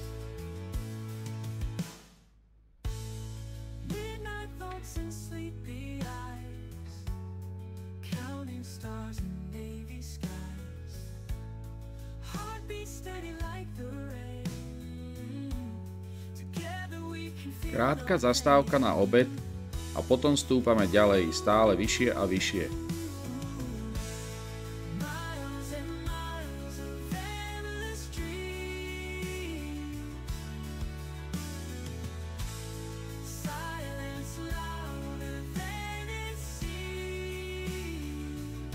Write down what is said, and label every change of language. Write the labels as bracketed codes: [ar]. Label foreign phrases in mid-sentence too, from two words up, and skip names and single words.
[en] Midnight thoughts and sleepy eyes, counting stars in navy skies. Heartbeat steady like the rain. Together we can feel [sk] Krátka zastávka na obed a potom stúpame ďalej, stále vyššie a vyššie. [en] miles and miles of endless dreams. Silence louder than it seems.